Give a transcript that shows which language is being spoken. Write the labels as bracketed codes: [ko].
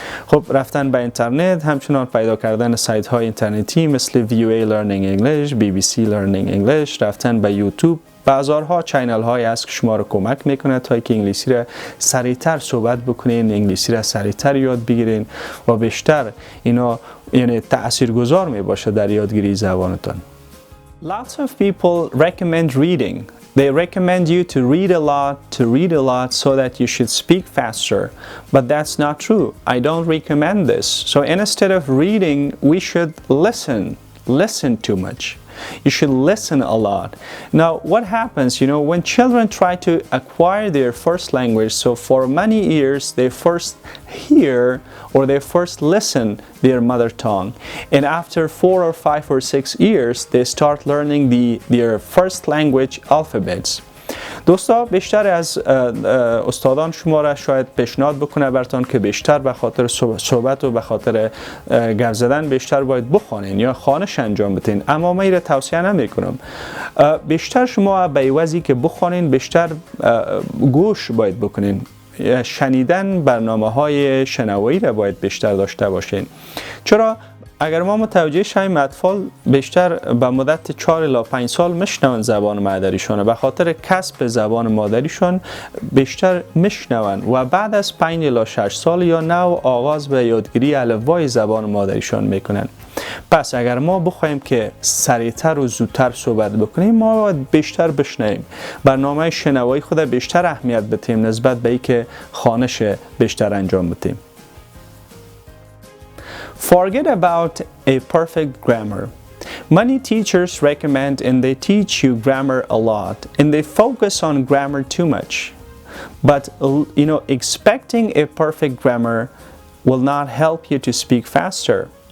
[fa] خب رفتن به اینترنت، همچنان پیدا کردن سایت های اینترنتی مثل VOA Learning English, BBC Learning English، رفتن به یوتیوب، بازارها چینل های هست که شما رو کمک میکنه تا که انگلیسی را سریعتر صحبت بکنین، انگلیسی را سریعتر یاد بگیرین و بیشتر تاثیرگذار می باشه در یادگیری زبانتان. [en] Lots of people recommend reading. They recommend you to read a lot so that you should speak faster. But that's not true. I don't recommend this. So instead of reading, we should listen too much. You should listen a lot. Now, what happens, when children try to acquire their first language, so for many years they first hear or they first listen their mother tongue. And after 4 or 5 or 6 years, they start learning their first language alphabets. [fa] دوستا بیشتر از استادان شما را شاید پیشنهاد بکنه براتون که بیشتر به خاطر صحبت و به خاطر گپ زدن بیشتر باید بخوانین یا خوانش انجام بدین، اما من را توصیه نمیکنم. بیشتر شما به عوضی که بخوانین بیشتر گوش باید بکنین. شنیدن برنامه‌های شنوایی را باید بیشتر داشته باشین. چرا؟ اگر ما متوجه شویم اطفال بیشتر به مدت 4 الی 5 سال میشنون زبان مادریشون، به خاطر کسب زبان مادریشون بیشتر میشنون و بعد از 5 الی 6 سال یا نو آغاز به یادگیری الفبای زبان مادریشون میکنن. پس اگر ما بخوایم که سریعتر و زودتر صحبت بکنیم، ما باید بیشتر بشنویم، برنامه شنوایی خود بیشتر اهمیت بدیم نسبت به اینکه خوانش بیشتر انجام بدیم. [en] Forget about a perfect grammar. Many teachers recommend and they teach you grammar a lot and they focus on grammar too much. But expecting a perfect grammar will not help you to speak faster.